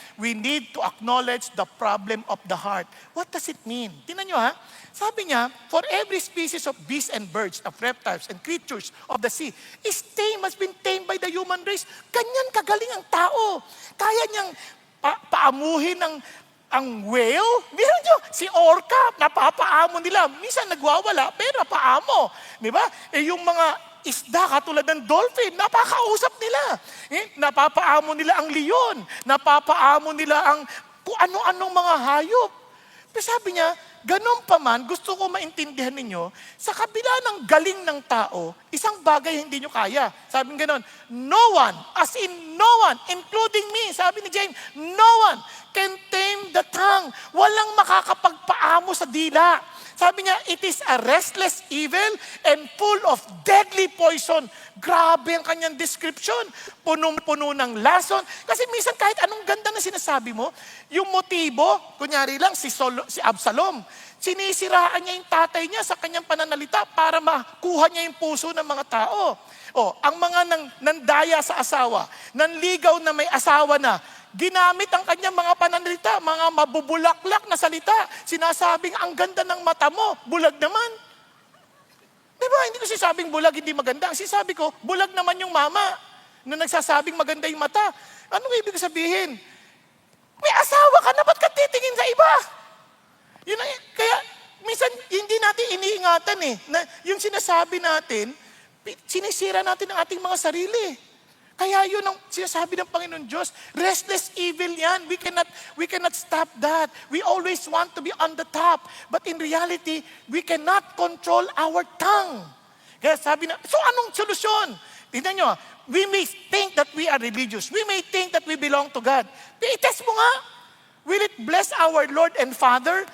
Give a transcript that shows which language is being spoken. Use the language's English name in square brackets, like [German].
[English] We need to acknowledge the problem of the heart. What does it mean? [Filipino] Tingnan nyo ha. Sabi niya, [English] for every species of beasts and birds, of reptiles and creatures of the sea, is tamed, has been tamed by the human race. [Filipino] Ganyan kagaling ang tao. Kaya niyang paamuhin ang whale. Meron nyo, si orca, napapaamo nila. Minsan nagwawala, pero napaamo. Di ba? Yung mga isda katulad ng dolphin, napakausap nila. Napapaamo nila ang leon. Napapaamo nila ang kung ano-anong mga hayop. Pero sabi niya, ganun pa man, gusto ko maintindihan ninyo, sa kabila ng galing ng tao, isang bagay hindi nyo kaya. Sabi nga ganun, [English] no one, as in no one, including me, [Filipino] sabi ni James, [English] no one can tame the tongue. [Filipino] Walang makakapagpaamo sa dila. Sabi niya, [English] it is a restless evil and full of deadly poison. [Filipino] Grabe ang kanyang description. Punong-puno ng lason. Kasi minsan kahit anong ganda na sinasabi mo, yung motibo, kunyari lang si Absalom, sinisiraan niya yung tatay niya sa kanyang pananalita para makuha niya yung puso ng mga tao. Ang mga nandaya sa asawa, nanligaw na may asawa na, ginamit ang kanyang mga pananalita, mga mabubulaklak na salita. Sinasabing, ang ganda ng mata mo, bulag naman. Diba? Hindi ko sinasabing bulag, hindi maganda. Ang sinasabi ko, bulag naman yung mama na nagsasabing maganda yung mata. Anong ibig sabihin? May asawa ka na, ba't ka titingin sa iba? Kaya, minsan, hindi natin iniingatan na yung sinasabi natin, sinisira natin ang ating mga sarili. Kaya yun ang sinasabi ng Panginoon Diyos, [English] restless evil [Filipino] yan. [English] We cannot stop that. We always want to be on the top. But in reality, we cannot control our tongue. [Filipino] Kaya sabi na, [English] so [Filipino] anong solusyon? Tignan nyo, [English] we may think that we are religious. We may think that we belong to God. [Filipino] I-test mo nga. [English] Will it bless our Lord and Father?